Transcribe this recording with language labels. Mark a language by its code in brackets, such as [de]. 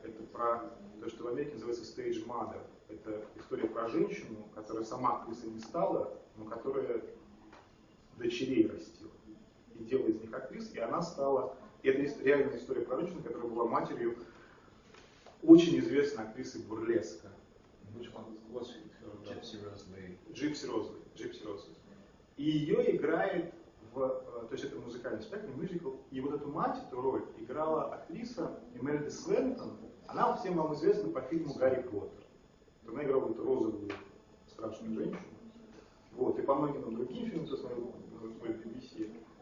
[ru] Это про то, что в Америке называется stage mother. Это история про женщину, которая сама актрисой не стала, но которая дочерей растила и делала из них актрис, и она стала... И это реальная история про женщину, которая была матерью очень известной актрисы бурлеска. [en] Which one was Gypsy Rose Lee? Gypsy Rose. [ru] И ее играет то есть это музыкальный спектакль, мюзикл, и вот эту мать, эту роль играла актриса Эмельда Слентон. Она всем вам известна по фильму «Гарри Поттер». Она играла эту розовую страшную женщину. Вот, и по многим другим фильмам, кто смотрел в BBC.